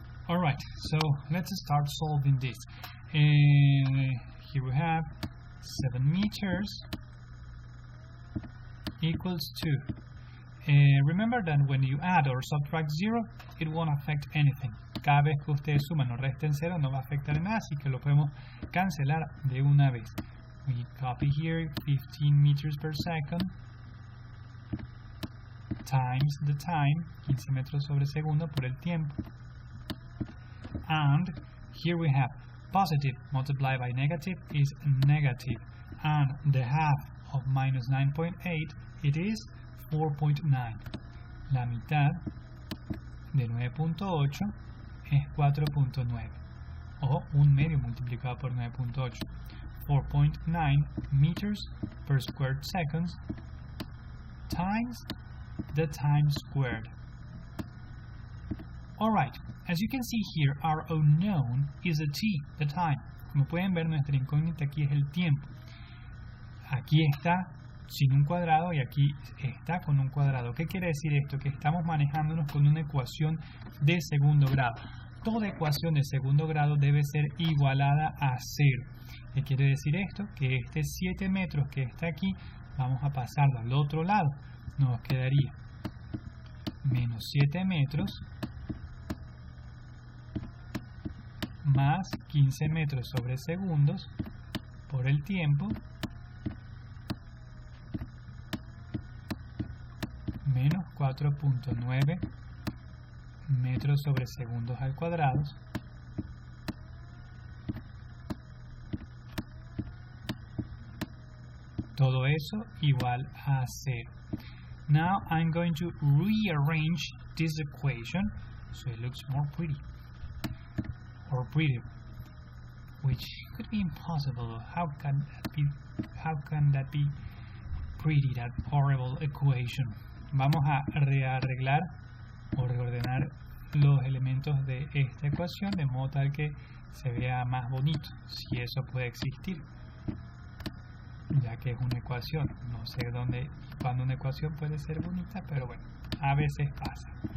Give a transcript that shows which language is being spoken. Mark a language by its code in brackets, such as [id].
[en] Alright, so let's start solving this. Here we have 7 meters equals 2. Remember that when you add or subtract 0, it won't affect anything. [es] Cada vez que ustedes suman o resten 0 no va a afectar en nada, así que lo podemos cancelar de una vez. [en] We copy here 15 meters per second times the time, [es] 15 metros sobre segundo por el tiempo. [en] And here we have positive multiplied by negative is negative, and the half of minus 9.8, it is 4.9. [es] La mitad de 9.8 es 4.9, o un medio multiplicado por 9.8. [en] 4.9 meters per squared seconds times the time squared. Alright, as you can see here, our unknown is a t, the time. [es] Como pueden ver, nuestra incógnita aquí es el tiempo. Aquí está sin un cuadrado y aquí está con un cuadrado. ¿Qué quiere decir esto? Que estamos manejándonos con una ecuación de segundo grado. Toda ecuación de segundo grado debe ser igualada a 0. ¿Qué quiere decir esto? Que este 7 metros que está aquí, vamos a pasarlo al otro lado. Nos quedaría menos 7 metros más 15 metros sobre segundos por el tiempo menos 4.9 metros sobre segundos al cuadrado todo eso igual a 0. [en] Now I'm going to rearrange this equation so it looks more pretty or prettier, which could be impossible. How can that be pretty, that horrible equation? [es] Vamos a rearreglar o reordenar los elementos de esta ecuación de modo tal que se vea más bonito, si eso puede existir, ya que es una ecuación. No sé dónde y cuándo una ecuación puede ser bonita, pero bueno, a veces pasa.